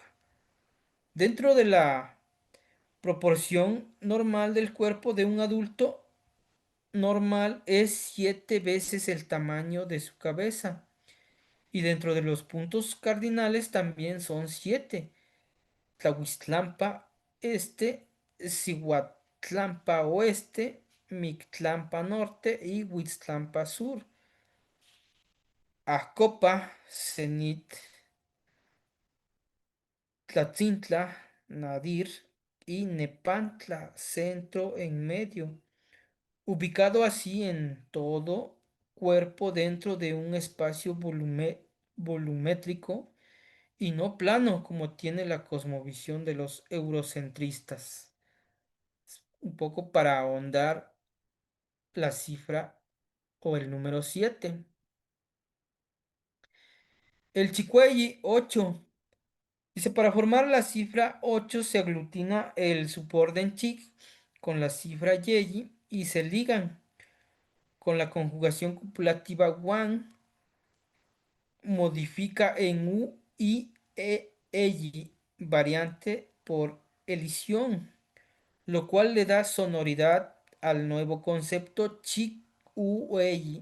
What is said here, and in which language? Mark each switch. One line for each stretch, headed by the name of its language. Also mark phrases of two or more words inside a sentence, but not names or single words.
Spanish: Dentro de la proporción normal del cuerpo de un adulto normal es 7 veces el tamaño de su cabeza. Y dentro de los puntos cardinales también son 7. Tlahuiztlampa este, Cihuatlampa oeste, Mictlampa norte y Huitztlampa sur. Accopa, Cenit, Tlatzintla, Nadir y Nepantla, centro en medio, ubicado así en todo cuerpo dentro de un espacio volumétrico y no plano como tiene la cosmovisión de los eurocentristas. Un poco para ahondar la cifra o el número 7. El chicuelli 8. Dice, para formar la cifra 8 se aglutina el suborden chic con la cifra yeyi y se ligan con la conjugación copulativa wan, modifica en u y eyi, variante por elisión, lo cual le da sonoridad al nuevo concepto chic u eyi.